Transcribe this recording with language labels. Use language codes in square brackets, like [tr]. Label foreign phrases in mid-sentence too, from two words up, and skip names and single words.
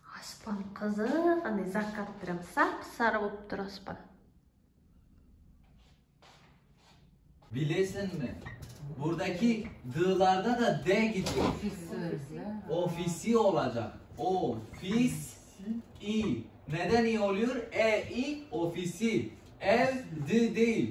[kk] Аспан қызық, андай [ru] закат прям [kk] сап-сары болып тұр аспан. [tr] Bilesin mi? Buradaki D'larda da D gidiyor. Ofisi olacak. Ofis-i. Neden i oluyor? E-i ofisi. Ev, D değil.